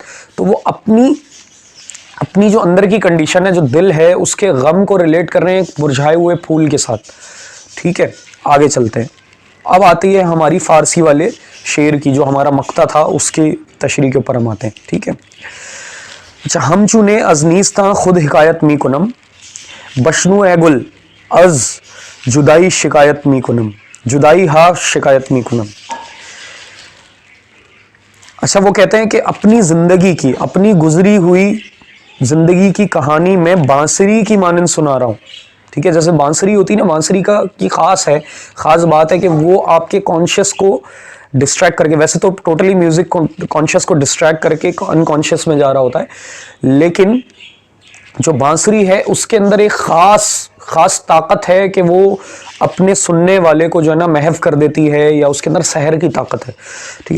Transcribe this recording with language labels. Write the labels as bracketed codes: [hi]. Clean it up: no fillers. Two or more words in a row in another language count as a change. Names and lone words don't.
[ur] تو وہ اپنی جو اندر کی کنڈیشن ہے، جو دل ہے، اس کے غم کو ریلیٹ کر رہے ہیں ایک مرجھائے ہوئے پھول کے ساتھ، ٹھیک ہے۔ آگے چلتے ہیں، اب آتی ہے ہماری فارسی والے شعر کی، جو ہمارا مقطع تھا اس کی تشریح کے اوپر ہم آتے ہیں، ٹھیک ہے۔ [fa] اچھا، ہم چونے از نیستاں خود حکایت می کنم، بشنو اے گل از جدائی شکایت می کنم، جدائی ہا شکایت می کنم۔ [ur] اچھا، وہ کہتے ہیں کہ اپنی زندگی کی، اپنی گزری ہوئی زندگی کی کہانی میں بانسری کی مانند سنا رہا ہوں، ٹھیک ہے۔ جیسے بانسری ہوتی ہے نا، بانسری کی خاص بات ہے کہ وہ آپ کے کانشیس کو ڈسٹریکٹ کر کے، ویسے تو [en] totally music [ur] کانشیس کو ڈسٹریکٹ کر کے انکانشیس میں جا رہا ہوتا ہے، لیکن جو بانسری ہے اس کے اندر ایک خاص طاقت ہے کہ وہ اپنے سننے والے کو جو ہے نا محو کر دیتی ہے، یا اس کے اندر سحر کی طاقت ہے، ٹھیک ہے۔